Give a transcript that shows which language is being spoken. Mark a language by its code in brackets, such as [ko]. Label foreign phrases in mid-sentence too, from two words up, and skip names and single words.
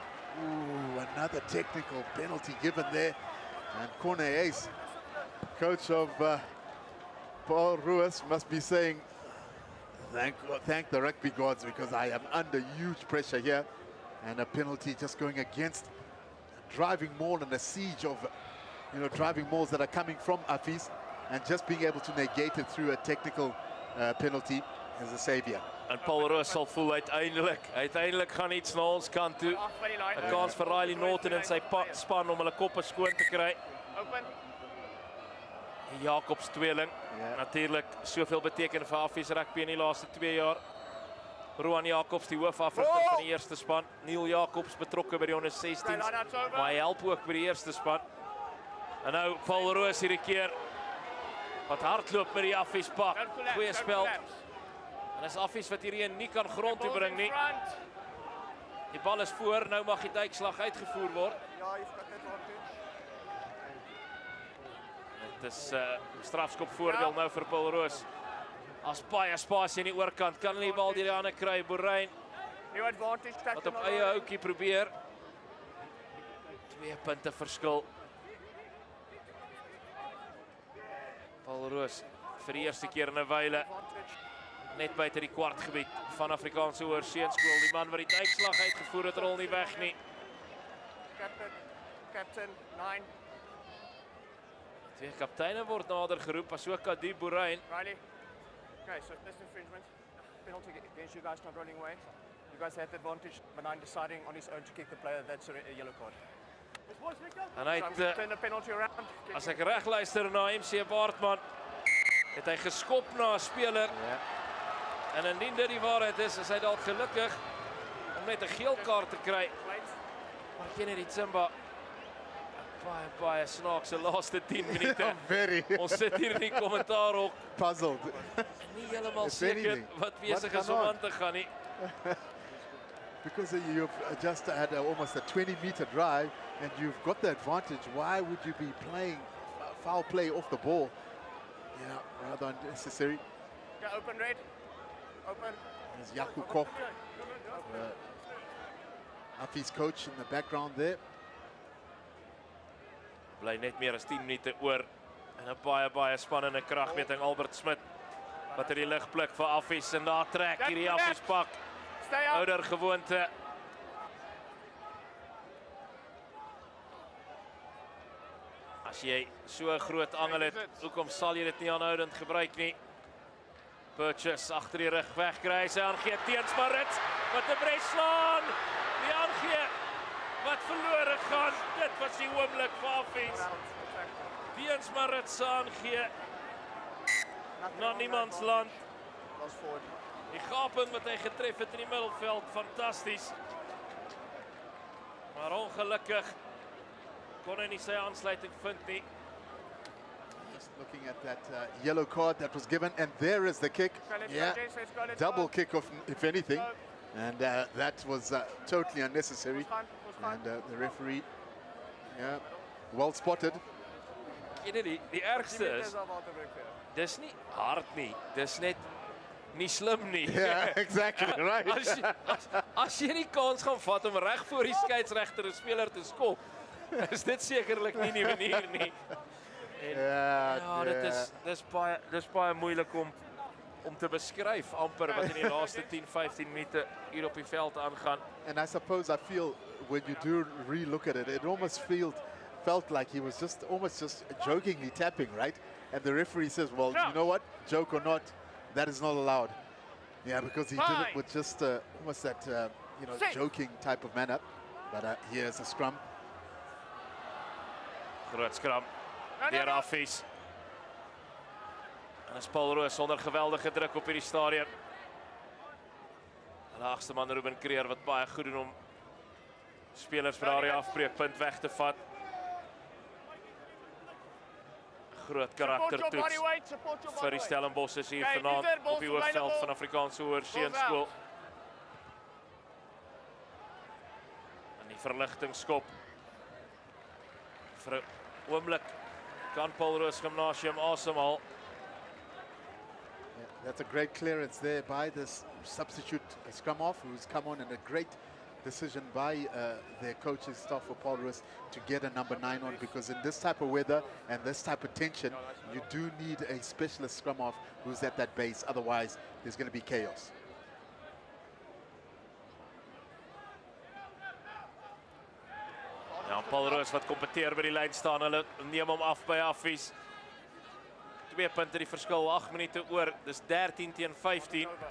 [en] Ooh, another technical penalty given there, and Corne Ace, coach of Paul Roos, must be saying, thank the rugby gods, because I am under huge pressure here, and a penalty just going against a driving maul and a siege of, you know, driving mauls that are coming from Affies, and just being able to negate it through a technical penalty is a savior. [af] En Paul Roos sal voel uiteindelik gaan iets na ons kant toe. 'n Kans vir Riley Norton en sy span om hulle koppe skoon te kry. [en] Open. [af] Jacobs tweeling. Ja. Natuurlik soveel beteken vir Affies rugby in die laaste 2 jaar. Roan Jacobs, die hoofafrigter van die eerste span. Neil Jacobs betrokke by die onder 16s. Maar hy help ook by die eerste span. En nou Paul Roos hierdie keer wat hardloop met die Affies pak. Goeie spel. En is Affies wat hierdie nie kan grond toe bring nie. Die bal is voor, nou mag die duikslag uitgevoer word. Ja, [en] you've got that advantage. [af] Dit is strafskop voordeel nou vir Paul Roos. As baie spasie aan die oorkant, kan hulle die bal deur die hande kry. Boerrein [en] New advantage. [af] wat op eie houtjie probeer. 2 punte verskil. Paul Roos vir die eerste keer in 'n wyle net buite die kwartgebied van Afrikaanse Hoërseeskool. Die man wat die duikslag uitgevoer het, rol nie weg nie. [en] Captain 9. [af] 2 kapteine word nader geroep, asook Adi Boerrein. Riley. [en] Okay, so this infringement. Penalty against you guys not rolling away. You guys had the advantage, but I'm deciding on his own to kick the player. That's a yellow card. [af] En hy [en] So I'm [af] het, [en] going to turn the penalty around. [af] as ek reg luister na MC Baartman, het hy geskop na 'n speler. [en] Yeah. [af] En indien dit die waarheid is hy dalk gelukkig om net 'n geel kaart te kry. Maar Kennedy Tsimba, baie snaakse laaste 10 minute. [en] Very [af] Ons sit hier in die kommentaarhok, [en] puzzled. [af] nie heeltemal [en] If [af] seker [en] anything, [af] wat besig [en] what [af] is om gaan aan te gaan nie. [en] Because you've just had almost a 20-meter drive and you've got the advantage, why would you be playing foul play off the ball? Yeah, rather unnecessary. Yeah, open red. Open. There's Jaco Koch, Affies coach in the background there. [af] Bly net meer as 10 minute oor en 'n baie spannende kragmeting. Albert Smit wat in die lig blik vir Affies en daar trek hierdie Affies pak. [en] Stay up. [af] Ouder gewoonte. As jy so 'n groot angel het, hoekom sal jy dit nie aanhoudend gebruik nie? Purchase agter die rug wegkry, sy aangee teens Marits wat 'n bres slaan. Die aangee wat verlore gaan. Dit was die oomblik vir Affies. Teens Marits se aangee na niemands land. [en] Lost forward. [af] Die gaping wat hy getref het in die middelveld, fantasties. Maar ongelukkig kon hy nie sy aansluiting vind nie. [en] Just looking at that yellow card that was given, and there is the kick. Yeah, double kick off, if anything, and that was totally unnecessary. And the referee, yeah, well spotted. [af] jy weet die ergste is, dis nie hard nie, dis net nie slim nie. [en] Yeah, exactly, right. [af] As jy nie kans gaan vat om reg voor die skeieregter 'n speler te skop, is dit sekerlik nie die manier nie. En, ja, dis baie moeilik om te beskryf amper wat in die laaste 10-15 minute hier op die veld aangaan. [en] And I suppose I feel when you do re-look at it, it almost felt like he was almost just jokingly tapping, right? And the referee says, well, you know what, joke or not, that is not allowed. Yeah, because he did it with just almost that, joking type of manner. But here's a scrum. [af] Groot scrum, deur Affies. En is Paul Roos onder geweldige druk op hierdie stadium. En laagste man Ruben Creer wat baie goed doen om spelers vir daardie afbreekpunt weg te vat. Groot karaktertoets vir die Stellenbossers hier vanaand op die hoofveld van Afrikaanse Hoërseunskool. En die verligtingskop. Vir 'n oomblik kan Paul Roos Gimnasium asemhaal. [en] Yeah, that's a great clearance there by this substitute scrum off, who's come on, and a great decision by their coaching staff for Paul Roos to get a number 9 on, because in this type of weather and this type of tension, you do need a specialist scrum off who's at that base. Otherwise, there's going to be chaos. [af] Ja, Paul Roos wat kompeteer by die lyn staan, hulle neem hom af by Affies. 2 punte die verskil, 8 minute oor, dis 13-15.